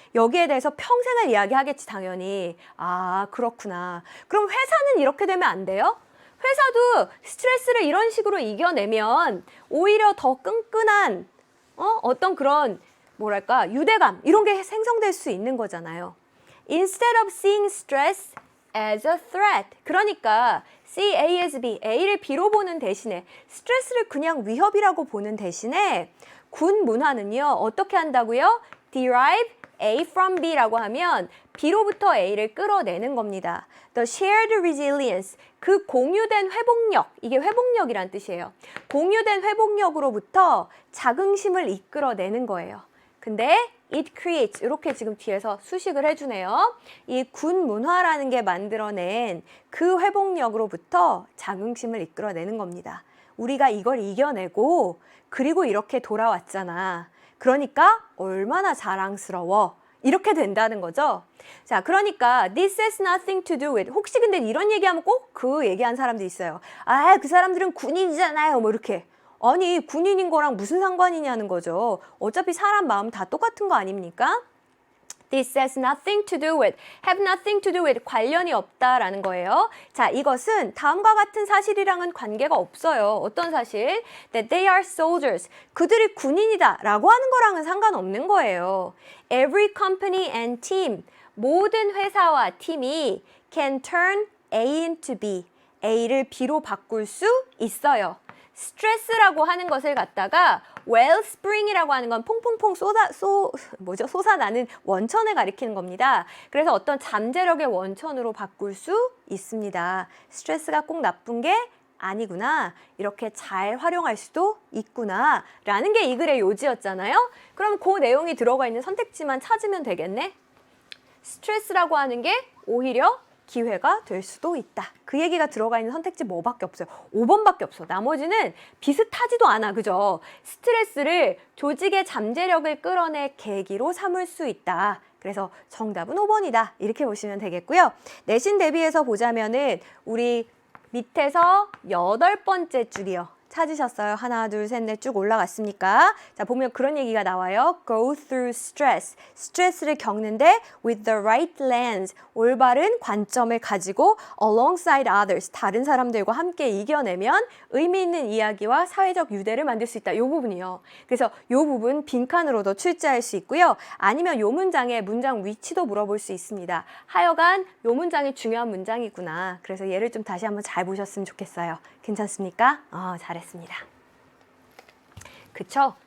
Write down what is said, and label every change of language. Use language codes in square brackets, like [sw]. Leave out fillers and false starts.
[ko] 여기에 대해서 평생을 이야기하겠지, 당연히. 그렇구나. 그럼 회사는 이렇게 되면 안 돼요? 회사도 스트레스를 이런 식으로 이겨내면 오히려 더 끈끈한 어떤 그런 뭐랄까 유대감 이런 게 생성될 수 있는 거잖아요. [en] Instead of seeing stress as a threat. [ko] 그러니까 [en] see A as B, [ko] A를 B로 보는 대신에 스트레스를 그냥 위협이라고 보는 대신에 군 문화는요. 어떻게 한다고요? [en] derive A from B [ko] 라고 하면 B로부터 A를 끌어내는 겁니다. [en] The shared resilience, [ko] 그 공유된 회복력, 이게 회복력이란 뜻이에요. 공유된 회복력으로부터 자긍심을 이끌어내는 거예요. 근데 [en] it creates [ko] 이렇게 지금 뒤에서 수식을 해주네요. 이 군 문화라는 게 만들어낸 그 회복력으로부터 자긍심을 이끌어내는 겁니다. 우리가 이걸 이겨내고 그리고 이렇게 돌아왔잖아. 그러니까 얼마나 자랑스러워. 이렇게 된다는 거죠. 자, 그러니까 [en] this has nothing to do with. [ko] 혹시 근데 이런 얘기하면 꼭 그 얘기한 사람도 있어요. 아, 그 사람들은 군인이잖아요. 뭐 이렇게. 아니, 군인인 거랑 무슨 상관이냐는 거죠. 어차피 사람 마음 다 똑같은 거 아닙니까? [en] This has nothing to do with, have nothing to do with, [ko] 관련이 없다라는 거예요. 자, 이것은 다음과 같은 사실이랑은 관계가 없어요. 어떤 사실? [en] That they are soldiers. [ko] 그들이 군인이다 라고 하는 거랑은 상관없는 거예요. [en] Every company and team, [ko] 모든 회사와 팀이 [en] can turn A into B, [ko] A를 B로 바꿀 수 있어요. 스트레스라고 하는 것을 갖다가 wellspring이라고 하는 건 퐁퐁퐁 솟아나는 원천을 가리키는 겁니다. 그래서 어떤 잠재력의 원천으로 바꿀 수 있습니다. 스트레스가 꼭 나쁜 게 아니구나. 이렇게 잘 활용할 수도 있구나. 라는 게 이 글의 요지였잖아요. 그럼 그 내용이 들어가 있는 선택지만 찾으면 되겠네. 스트레스라고 하는 게 오히려 기회가 될 수도 있다. 그 얘기가 들어가 있는 선택지 뭐밖에 없어요. 5번밖에 없어. 나머지는 비슷하지도 않아. 그죠? 스트레스를 조직의 잠재력을 끌어낼 계기로 삼을 수 있다. 그래서 정답은 5번이다. 이렇게 보시면 되겠고요. 내신 대비해서 보자면은 우리 밑에서 8번째 줄이요. 찾으셨어요? 하나, 둘, 셋, 넷 쭉 올라갔습니까? 자, 보면 그런 얘기가 나와요. [en] Go through stress. [ko] 스트레스를 겪는데 [en] with the right lens. [ko] 올바른 관점을 가지고 [en] alongside others. [ko] 다른 사람들과 함께 이겨내면 의미 있는 이야기와 사회적 유대를 만들 수 있다. 이 부분이요. 그래서 이 부분 빈칸으로도 출제할 수 있고요. 아니면 이 문장의 문장 위치도 물어볼 수 있습니다. 하여간 이 문장이 중요한 문장이구나. 그래서 얘를 좀 다시 한번 잘 보셨으면 좋겠어요. 괜찮습니까? 잘했습니다. 그쵸?